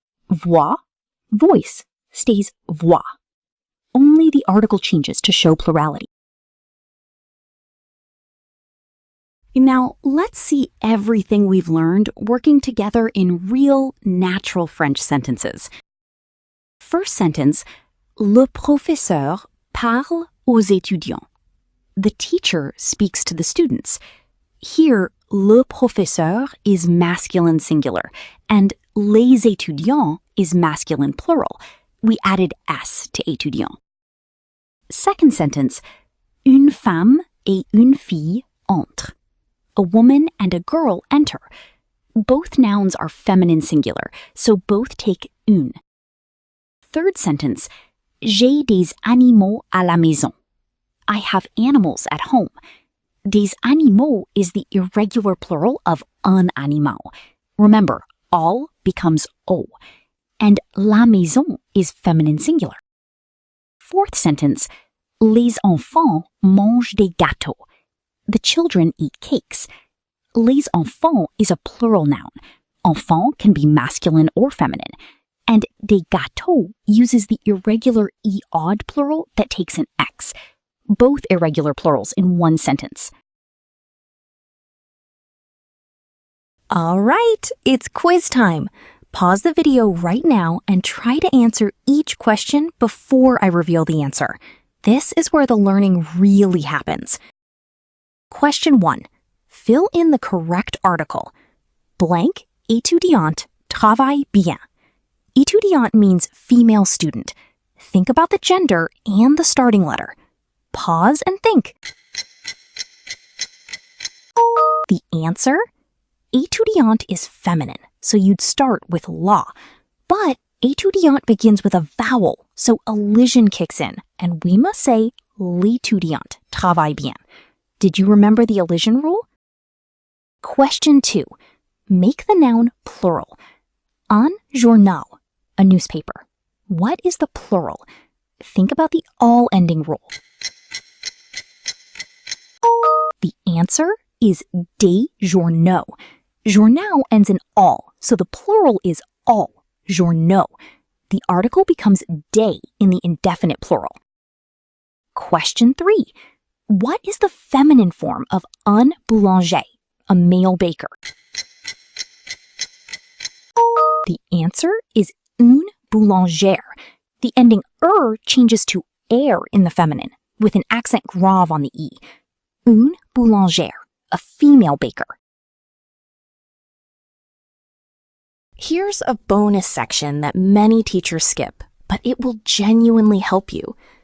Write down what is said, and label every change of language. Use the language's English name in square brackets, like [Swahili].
[English] Voix, voice, stays voix. Only the article changes to show plurality. Now, let's see everything we've learned working together in real, natural French sentences. First sentence, [French] le professeur parle aux étudiants. [English] The teacher speaks to the students. Here, le professeur is masculine singular, and les étudiants is masculine plural. We added S to étudiant. Second sentence, [French] une femme et une fille entrent. [English] A woman and a girl enter. Both nouns are feminine singular, so both take une. Third sentence, [French] j'ai des animaux à la maison. [English] I have animals at home. Des animaux is the irregular plural of un animal. Remember, all becomes o. And la maison is feminine singular. Fourth sentence, [French] les enfants mangent des gâteaux. [English] The children eat cakes. Les enfants is a plural noun. Enfant can be masculine or feminine. And des gâteaux uses the irregular e-odd plural that takes an X. Both irregular plurals in one sentence. All right, it's quiz time. Pause the video right now and try to answer each question before I reveal the answer. This is where the learning really happens. Question 1. Fill in the correct article. [French] Blank, étudiante, travaille bien. [English] Étudiante means female student. Think about the gender and the starting letter. Pause and think. The answer? Étudiante is feminine, so you'd start with la. But étudiante begins with a vowel, so elision kicks in, and we must say [French] L'étudiant travaille bien. [English] Did you remember the elision rule? Question 2. Make the noun plural. Un journal, a newspaper. What is the plural? Think about the all ending rule. The answer is des journaux. Journal ends in all, so the plural is all, journaux. The article becomes des in the indefinite plural. Question 3. What is the feminine form of un boulanger, a male baker? The answer is une boulangère. The ending changes to in the feminine, with an accent grave on the e. Une boulangère, a female baker. Here's a bonus section that many teachers skip, but it will genuinely help you.